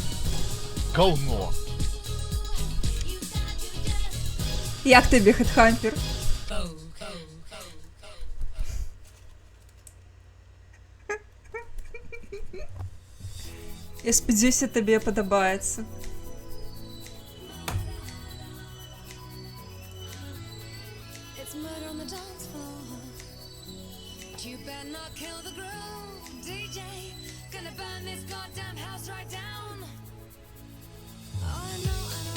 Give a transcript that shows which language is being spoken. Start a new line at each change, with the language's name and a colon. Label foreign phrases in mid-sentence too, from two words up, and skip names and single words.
Belarusian: Гаўно. Як табе, Хэтхампер? Я спадзяюся, табе падабаецца.
English: You better not kill the groove, DJ. Gonna burn this goddamn house right down. Oh, I know.